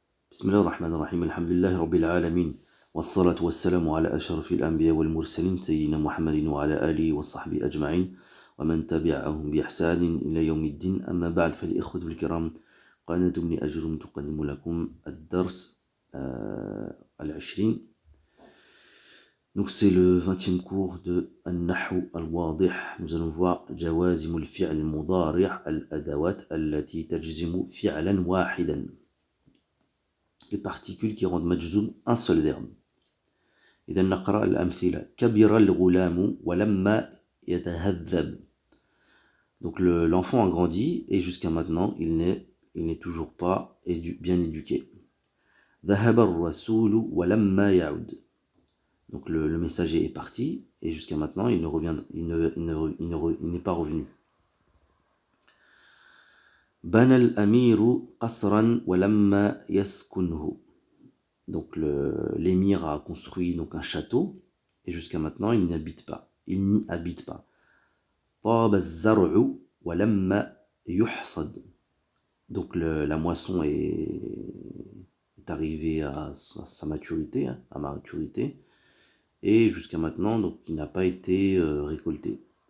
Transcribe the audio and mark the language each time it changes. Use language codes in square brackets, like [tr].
[ar] بسم الله الرحمن الرحيم الحمد لله رب العالمين والصلاة والسلام على أشرف الأنبياء والمرسلين سيدنا محمد وعلى آله وصحبه أجمعين ومن تبعهم بإحسان إلى يوم الدين. أما بعد فالإخوة الكرام، قناة ابن أجرم تقدم لكم الدرس العشرين. [fr] Donc c'est le 20e cours de An-Nahw al-Wadih. Nous allons voir [ar] جوازم الفعل المضارع الأدوات التي تجزم فعلا واحدا. [fr] Les particules qui rendent majzoum un seul verbe. [ar] إذا نقرأ الأمثلة. كبر الغلام ولما يتهذب. [fr] Donc l'enfant a grandi et jusqu'à maintenant il n'est toujours pas bien éduqué. [ar] ذهب الرسول ولما يعود. [fr] Donc le messager est parti et jusqu'à maintenant il n'est pas revenu. [ar] بنى الأمير قصرا ولما يسكنه. [fr] Donc l'émir a construit donc un château et jusqu'à maintenant il n'y habite pas. [ar] طاب الزرع ولما يحصد. [fr] Donc la moisson est arrivée à sa maturité, à maturité, et jusqu'à maintenant donc il n'a pas été récolté.